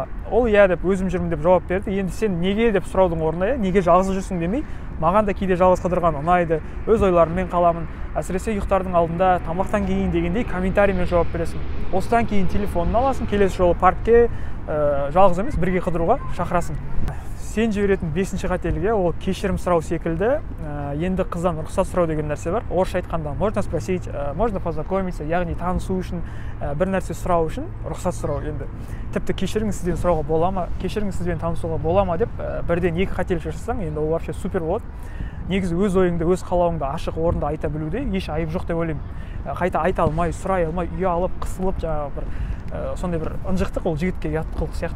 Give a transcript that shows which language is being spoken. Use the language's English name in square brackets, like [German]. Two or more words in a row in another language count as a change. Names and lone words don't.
[Kazakh] Ол иә деп, өзім жүрмін деп жауап берді. Енді сен неге деп сұраудың орнына, неге жалғыз жүрсің демей, маған да кейде жалғыз қыдырған ұнайды, өз ойларыммен қаламын, әсіресе ұйықтардың алдында, тамақтан кейін дегендей комментариймен жауап бересің. Осыдан кейін телефонын аласың, келесі жолы паркке жалғыз емес, бірге қыдыруға шақырасың. Сен жіберетін бесінші қателігі, ол кешірім сұрау секілді, енді қыздан рұқсат сұрау деген нәрсе бар. Орысша айтқанда, [Russian] можно спросить, можно познакомиться, [Kazakh] яғни танысу үшін, бір нәрсе сұрау үшін рұқсат сұрау. Енді тіпті кешіріңіз сізден сұрауға бола ма, кешіріңіз сізбен танысуға бола ма деп бірден екі қателік жасасаң, енді ол [Russian] вообще супер [Kazakh] болады. Негізі өз ойыңды, өз қалауыңды ашық орында айта білуде еш айып жоқ деп ойлаймын. Қайта айта алмай, сұрай алмай, ұялып, қысылып, жаңағы бір сондай бір ынжықтық, ол жігітке ұят қылық сияқты.